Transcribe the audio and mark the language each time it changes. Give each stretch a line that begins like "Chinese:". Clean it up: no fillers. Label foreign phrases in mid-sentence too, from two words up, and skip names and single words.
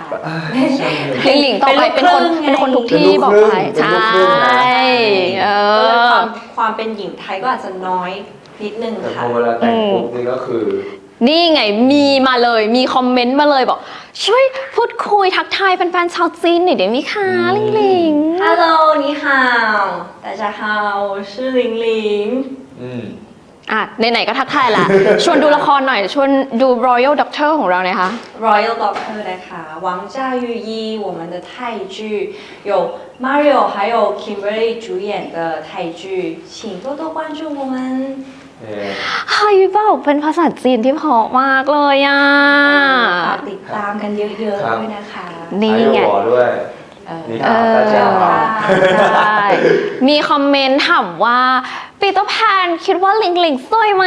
Thai: ลิงหลิงต่อไปเป็นคนทุกที่บอกไปใช่ ความเป็นหญิงไทยก็อาจจะน้อยนิดนึงค่ะ แต่พอเวลาแต่งปุ๊บนี่ก็คือ นี่ไงมีมาเลยมีคอมเมนต์มาเลยบอกช่วยพูดคุยทักทายแฟนๆชาวจีนหน่อยได้ไหมคะลิงหลิง
Chinese: ฮัลโหล 你好大家好我是ลิงลิง
Thai: ไหนๆก็ทักทายละชวนดูละครหน่อยชวนดู Royal Doctor ของเรานะคะ
Chinese: Royal Doctor
Thai: นะคะ
Chinese: 王家玉一我们的泰剧有 Mario 还有 Kimberly 主演的泰剧请多多关注我们
Thai: เฮ้ยแบบเป็นภาษาจีนที่เพราะมากเลยอ่ะ ติดตามกันเยอะๆด้วยนะคะ นี่ไง ด้วย มีคอมเมนต์ถามว่าปีเตอร์แพนคิดว่าลิงลิงสวยไหม